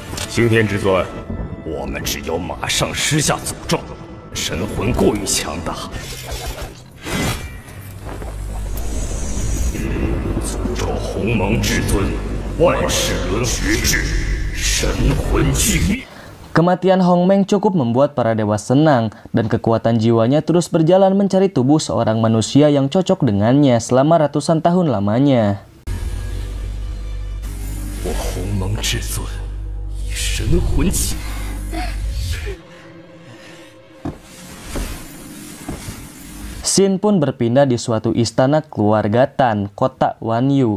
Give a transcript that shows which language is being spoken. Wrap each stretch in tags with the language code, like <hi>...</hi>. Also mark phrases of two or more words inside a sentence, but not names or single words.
<zh>刑天至尊，我们只有马上施下诅咒，神魂过于强大。诅咒鸿蒙至尊，万世轮回至，神魂俱灭。</zh> <id>Kematian Hongmeng cukup membuat para dewa senang, dan kekuatan jiwanya terus berjalan mencari tubuh seorang manusia yang cocok dengannya selama ratusan tahun lamanya. Xin pun berpindah di suatu istana keluarga Tan, kota Wanyu.</id>